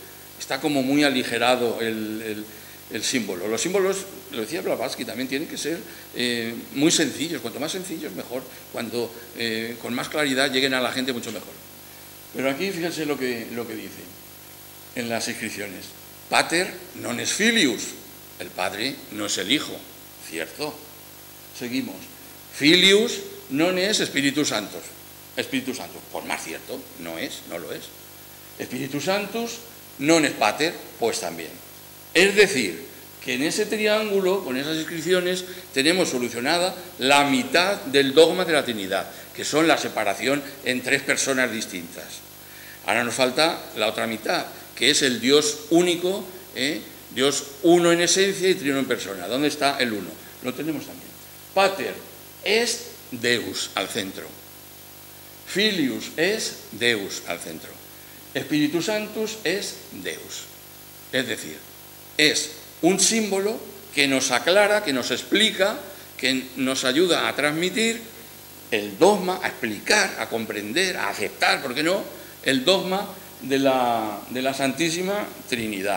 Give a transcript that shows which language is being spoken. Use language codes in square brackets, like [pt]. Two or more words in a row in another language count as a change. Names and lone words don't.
[es] Está como muy aligerado el símbolo. Los símbolos, lo decía Blavatsky, también tienen que ser muy sencillos. Cuanto más sencillos, mejor. Cuanto con más claridad lleguen a la gente, mucho mejor. Pero aquí fíjense lo que dice en las inscripciones. [la] Pater non est filius. [es] El padre no es el hijo. Cierto. Seguimos. [la] Filius non es Spiritus Sanctus. [es] Espíritu Santo. Por más cierto, no lo es. [la] Spiritus Sanctus non es pater, [es] pues también. Es decir, que en ese triángulo, con esas inscripciones, tenemos solucionada la mitad del dogma de la Trinidad, que son la separación en tres personas distintas. Ahora nos falta la otra mitad, que es el Dios único, Dios uno en esencia y trino en persona. ¿Dónde está el uno? Lo tenemos también. [la] Pater es Deus [es] al centro. [la] Filius es Deus [es] al centro. [la] Spiritus Sanctus es Deus. [es] Es decir, es un símbolo que nos aclara, que nos explica, que nos ayuda a transmitir el dogma, a explicar, a comprender, a aceptar, ¿por qué no?, el dogma de la Santísima Trinidad.